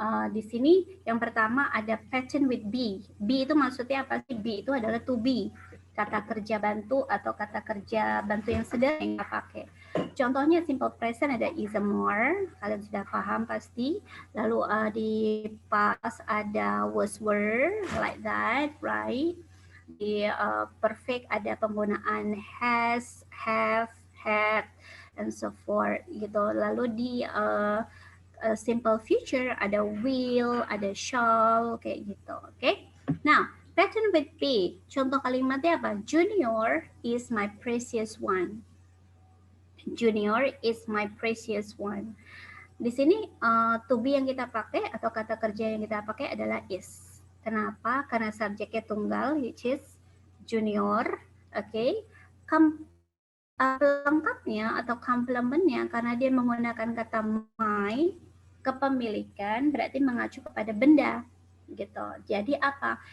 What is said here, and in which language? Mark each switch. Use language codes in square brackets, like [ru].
[id] Di sini yang pertama ada pattern with be. Be itu maksudnya apa sih? Be itu adalah to be. Kata kerja bantu atau kata kerja bantu yang sederhana yang kita pakai. Contohnya simple present ada is more, kalian sudah paham pasti. Lalu di past ada was were, [en] like that, right? [id] Di perfect ada penggunaan has, have, had, [en] and so forth [id] gitu. Lalu di simple future ada will, ada shall, kayak gitu. Oke. [en] Now, pattern with be. [id] Contoh kalimatnya apa? [en] Junior is my precious one. Junior is my precious one. [id] Di sini to be yang kita pakai atau kata kerja yang kita pakai adalah is. Kenapa? Karena subjeknya tunggal, [en] which is junior. [id] Oke. Pelengkapnya atau komplementnya karena dia menggunakan kata my, kepemilikan berarti mengacu kepada benda gitu. Jadi apa?